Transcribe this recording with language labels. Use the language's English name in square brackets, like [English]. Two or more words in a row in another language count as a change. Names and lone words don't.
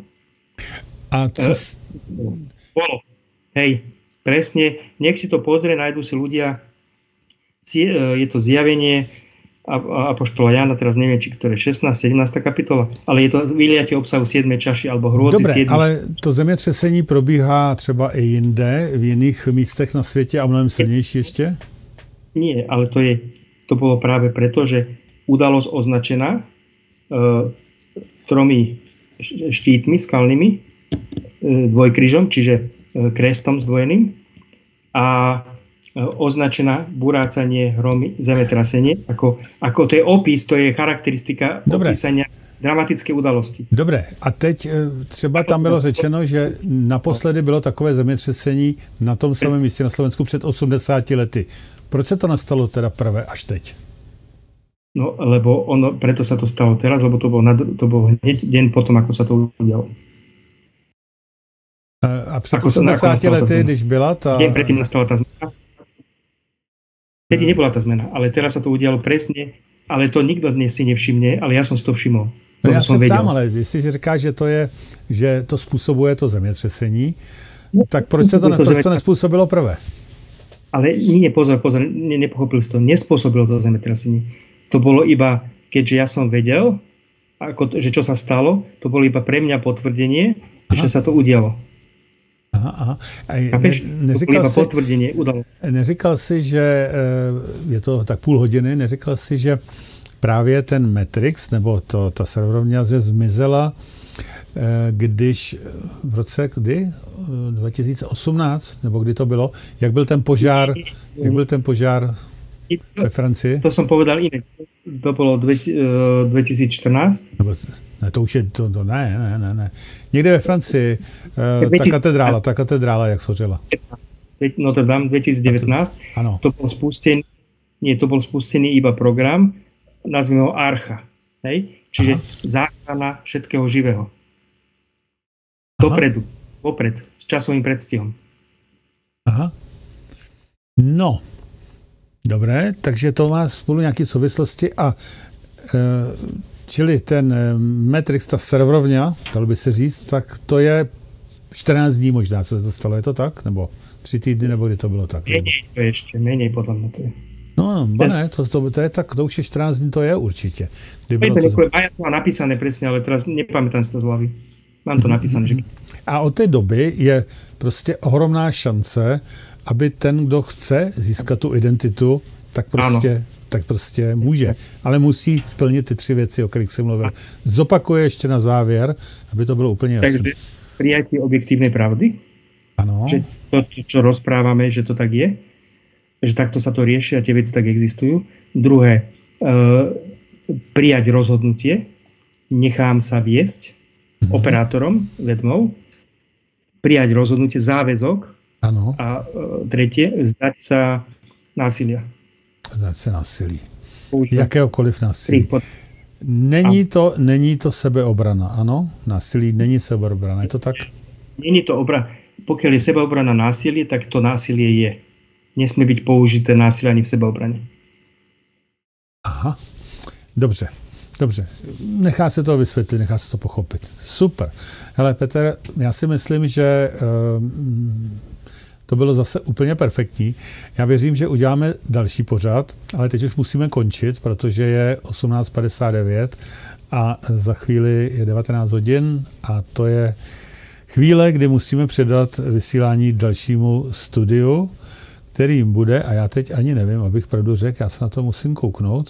[Czech] A co... [Slovak] Bolo. Hej, presne, nech si to pozrie, nájdu si ľudia, je to zjavenie apoštola Jána, teraz neviem, či ktoré 16, 17 kapitola, ale je to vyliatie obsahu 7. čaši alebo hrôzy 7. [Czech] Dobre, ale to zemětřesení probíhá třeba i jinde, v jiných místech na světě a mnohem silnější ještě? [Slovak] Nie, ale to bolo práve preto, že udalosť označená 3 štítmi skalnými, dvojkrížom, čiže krestom zdvojeným a označená burácanie, hromy, zemetrasenie. Ako to je opis, to je charakteristika opísania dramatické udalosti. [Czech] Dobre, a teď třeba tam bylo řečeno, že naposledy bylo takové zemětřesení na tom samém místě na Slovensku před 80 lety. Proč se to nastalo teda prvé až teď? [Slovak] No, lebo preto sa to stalo teraz, lebo to bol hneď deň potom, ako sa to udialo. [Czech] A před 80 lety, když byla ta... [Slovak] Deň predtým nastala tá zmena. Vtedy nebola tá zmena, ale teraz sa to udialo presne, ale to nikto dnes si nevšimne, ale ja som si to všimol. [Czech] No já se ptám, ale jestli říkáš, že to způsobuje to zemětřesení, tak proč to nespůsobilo prvé? [Slovak] Ale nie, pozor, nepochopil si to, nespôsobilo to zemetrasenie. To bolo iba, keďže ja som vedel, že čo sa stalo, to bolo iba pre mňa potvrdenie, že sa to udialo. [Czech] Aha. Neříkal si, že je to tak půl hodiny, neříkal si, že právě ten Matrix, nebo ta serverovňa zmizela, když v roce 2018, nebo kdy to bylo, jak byl ten požár ve Francii? [Slovak] To som povedal iné. To bolo 2014. [Czech] Ne, to už je, ne. Někde ve Francii, ta katedrála, jak shořela. [Slovak] Notre Dame 2019. [Czech] Ano. [Slovak] To bol spustený iba program, nazvime ho Archa. Hej? Čiže záchrana všetkého živého. Vopred, s časovým predstihom. Aha. [Czech] No, dobré, takže to má spolu nějaké souvislosti a čili ten Matrix, ta serverovňa, dalo by se říct, tak to je 14 dní možná, co se to stalo, je to tak? Nebo 3 týdny, nebo kdy to bylo tak? Menej, to ještě, menej podle mě to je. No, ne, to je tak, to už je 14 dní, to je určitě. [Slovak] Ja to mám napísané presne, ale teraz nepamätám si to z hlavy. Mám to napísané. Že... [Czech] A od té doby je prostě ohromná šance, aby ten, kdo chce získat tu identitu, tak prostě může. Ale musí splnit ty 3 věci, o kterých jsem mluvil. Zopakuje ještě na závěr, aby to bylo úplně jasné. [Slovak] Takže prijatie objektívnej pravdy. [Czech] Ano. [Slovak] Že to, čo rozprávame, že to tak je. Že takto sa to rieši a tie veci tak existujú. Druhé, prijať rozhodnutie. Nechám sa viesť operátorom, vedmou. Prijať rozhodnutie, záväzok. [Czech] Ano. [Slovak] A tretie, zdať sa násilia. [Czech] Zdať sa násilí. Jakéhokoliv násilí. Není to sebeobrana, ano? Násilí není sebeobrana, je to tak? Není to obrana. [Slovak] Pokiaľ je sebeobrana násilie, tak to násilie je. Nesmie byť použité násilie ani v sebeobrane. [Czech] Aha, dobře. Nechá se to vysvětlit, nechá se to pochopit. Super. Hele, Petr, já si myslím, že to bylo zase úplně perfektní. Já věřím, že uděláme další pořad, ale teď už musíme končit, protože je 18:59 a za chvíli je 19 hodin a to je chvíle, kdy musíme předat vysílání dalšímu studiu, kterým bude, a já teď ani nevím, abych pravdu řekl, já se na to musím kouknout.